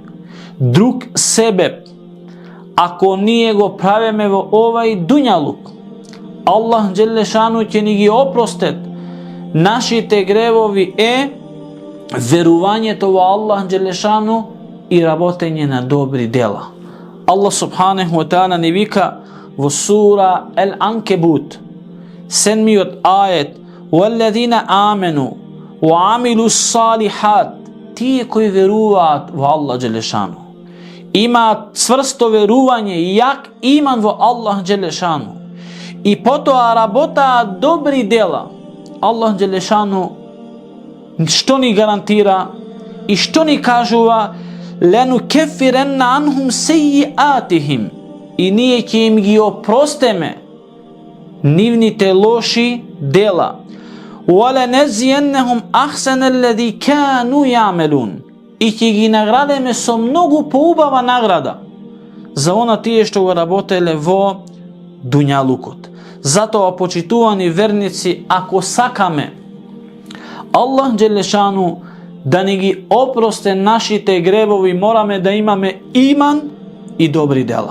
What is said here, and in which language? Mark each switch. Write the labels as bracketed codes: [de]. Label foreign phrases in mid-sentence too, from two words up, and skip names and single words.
[mk] Друг себеб, ако ние го правиме во овај дуњалук, Аллах [ar] جل شأنه [mk] ќе ни ги опростет нашите гревови верувањето во Аллах [ar] جل شأنه [mk] и работење на добри дела. Allah [ar] سبحانه وتعالى [mk] ни вика во сура Al-Ankebut 7 ајет: [ar] "والذين آمنوا وعملوا الصالحات", [mk] тие кои веруваат во Аллах [ar] جل شأنه, [mk] имаат цврсто верување и јак иман во Аллах [ar] جل شأنه [mk] И потоа работаат добри дела. Аллах Джелешану што ни гарантира и што ни кажува? [ar] لَنُكَفِّرَنَّ عَنْهُمْ سَيِّئَاتِهِمْ. [mk] И ние ќе им ги опростеме нивните лоши дела. [ar] وَلَنَجْزِيَنَّهُمْ أَحْسَنَ الَّذِي كَانُوا يَعْمَلُونَ. [mk] И ќе ги наградеме со многу поубава награда за она тие што го работеле во дуњалукот. Затоа, почитувани верници, ако сакаме Аллах Джелешану да ни ги опросте нашите гревови, мораме да имаме иман и добри дела.